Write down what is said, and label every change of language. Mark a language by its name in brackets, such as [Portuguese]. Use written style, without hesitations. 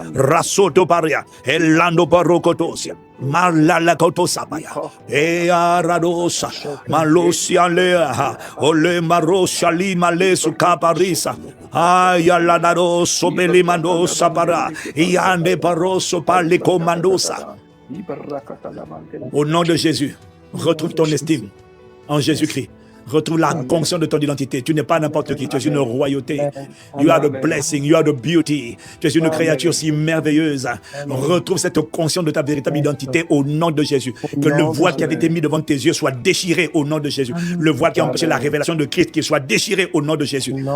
[French] Rasoto paria, elando barokotosia. Malala kotosabaya, aradosa, malosia lea, ole marosha lima le sukaparisa, ayala naroso belimandosa para, iande paroso parli comandosa. Au nom de Jésus, retrouve ton estime en Jésus-Christ. Retrouve la conscience de ton identité. Tu n'es pas n'importe qui, tu es une royauté. [English] You are the blessing, you are the beauty. [French] Tu es une créature si merveilleuse. Retrouve cette conscience de ta véritable identité au nom de Jésus. Que le voile qui avait été mis devant tes yeux soit déchiré au nom de Jésus. Le voile qui a empêché la révélation de Christ, qu'il soit déchiré au nom de Jésus.